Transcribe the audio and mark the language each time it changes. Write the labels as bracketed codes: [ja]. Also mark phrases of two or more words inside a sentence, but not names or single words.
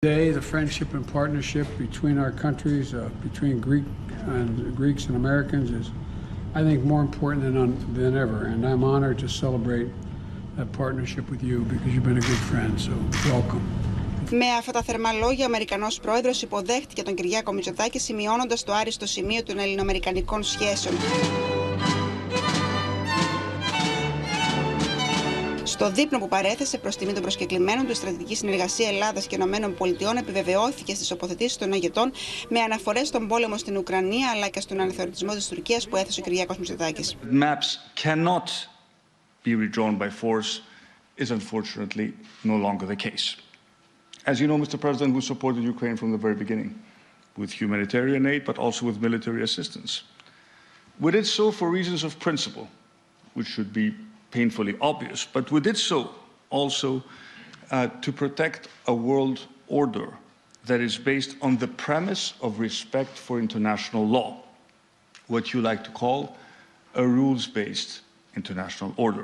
[en] Today, the friendship and partnership between our countries, between Greeks and Americans is, I think, more important than ever. And I'm honored to celebrate that partnership with you because you've been a good friend, so welcome. [el] Με αυτά τα θερμά λόγια, ο Αμερικανός πρόεδρος υποδέχτηκε τον Κυριάκο Μητσοτάκη, σημειώνοντας το άριστο σημείο των ελληνοαμερικανικών σχέσεων. Στο δείπνο που παρέθεσε προς τιμή των προσκεκλημένων του, η στρατηγική συνεργασία Ελλάδας και Ηνωμένων Πολιτειών επιβεβαιώθηκε στις τοποθετήσεις των ηγετών με αναφορές στον πόλεμο στην Ουκρανία αλλά και στον αναθεωρητισμό της Τουρκίας που έθεσε ο Κυριάκος Μητσοτάκης. [en] Maps cannot be redrawn by force is unfortunately no longer the case. As you know, Mr. President, we supported Ukraine from the very beginning with humanitarian aid, but also with military assistance. We did so for reasons of principle, which should be painfully obvious, but we did so also to protect a world order that is based on the premise of respect for international law, what you like to call a rules-based international order.